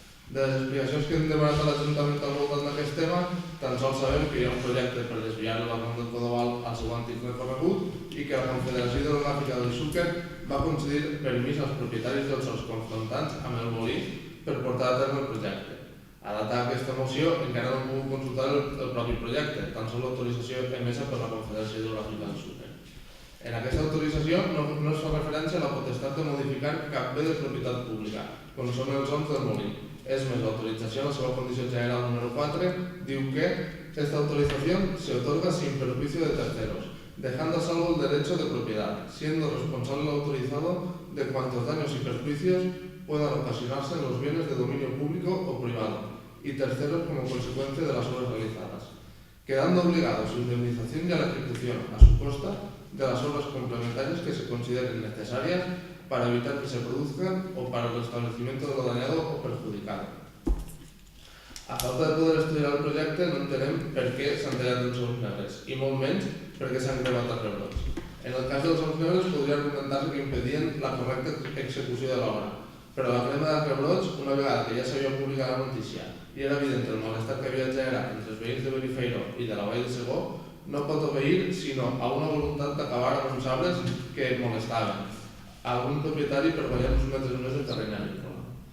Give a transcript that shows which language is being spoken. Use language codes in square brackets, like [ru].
[ca] De les explicacions que hem demanat a l'Ajuntament al voltant d'aquest tema, tan sols sabem que hi ha un projecte per desviar el barranc del Codoval al seu antic recorregut i que la Confederació Hidrogràfica del Xúquer va concedir permís als propietaris dels sols confrontants amb el molí per portar a terme el projecte. A data d'aquesta moció encara no hem pogut consultar el propi projecte, tan sols l'autorització emesa per la Confederació Hidrogràfica del Xúquer. En aquesta autorització no es fa referència a la potestat de modificar cap bé de propietat pública, com són els oms del molí. Es més, l'autorització en la seva condició general número 4 diu que [es] esta autorización se otorga sin perjuicio de terceros, dejando a salvo el derecho de propiedad, siendo responsable el autorizado de cuantos daños y perjuicios puedan ocasionarse en los bienes de dominio público o privado y terceros como consecuencia de las obras realizadas, quedando obligado a su indemnización y a la ejecución a su costa de las obras complementarias que se consideren necesarias para evitar que se produzcan o para el restablecimiento de lo dañado o perjudicado. [ca] A falta de poder estudiar el projecte no entenem per què s'han tallat els oms negres i molt menys per què s'han cremat els rebrots. En el cas dels oms negres podria argumentar-se que impedien la correcta execució de l'obra, però la crema de rebrots, una vegada que ja s'havia publicat la notícia i era evident el malestar que havia generat entre els veïns de Benifairó i de la Vall de Segó, no pot obeir sinó a una voluntat d'acabar amb uns arbres que molestaven a algun propietari per guanyar uns metres més de terreny agrícola.